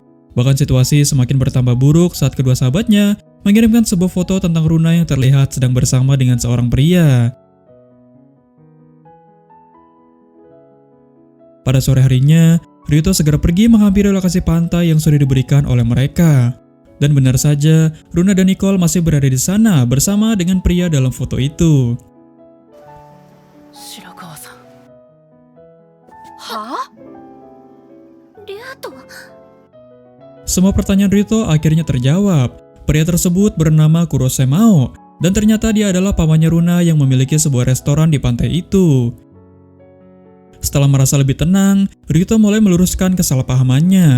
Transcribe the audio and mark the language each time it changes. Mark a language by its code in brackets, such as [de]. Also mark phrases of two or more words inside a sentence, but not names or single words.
[id] Bahkan situasi semakin bertambah buruk saat kedua sahabatnya mengirimkan sebuah foto tentang Runa yang terlihat sedang bersama dengan seorang pria. Pada sore harinya, Ryuto segera pergi menghampiri lokasi pantai yang sudah diberikan oleh mereka. Dan benar saja, Runa dan Nicole masih berada di sana bersama dengan pria dalam foto itu. [ja] 白川さん。はあ？リュウト？ [id] Semua pertanyaan Ryuto akhirnya terjawab. Pria tersebut bernama Kurosemao, dan ternyata dia adalah pamannya Runa yang memiliki sebuah restoran di pantai itu. Setelah merasa lebih tenang, Ryuto mulai meluruskan kesalahpahamannya.